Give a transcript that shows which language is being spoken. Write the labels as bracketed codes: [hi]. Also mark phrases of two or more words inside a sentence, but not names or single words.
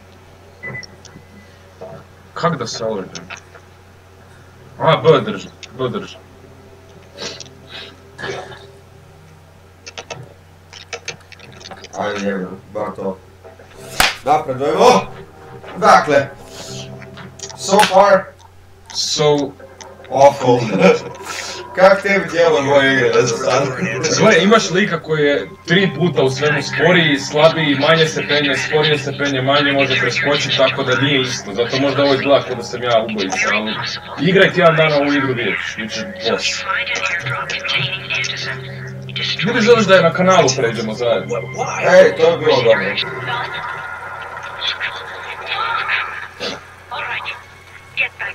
[hr] Kak da se oružim? A, B drži. Ajde, jebno, bar to. Napredujemo! Dakle, [en] so far, awful. [hr] Kak tebi djeluje moje igre za sad? Gle, imaš lika koji je 3 puta u svemu sporiji, slabiji, manje se penje, sporije se penje, manje može preskočiti, tako da nije isto. Zato možda ovo izgleda kao da sam ja ubojica, ali igraj tjedan dana ovu igru vidjeti, bit će boss. [en] Find an airdrop containing Anderson. [hr] Ili želiš da je na kanalu pređemo zajedno? Ej, to je bilo dobro. [en] All right. Get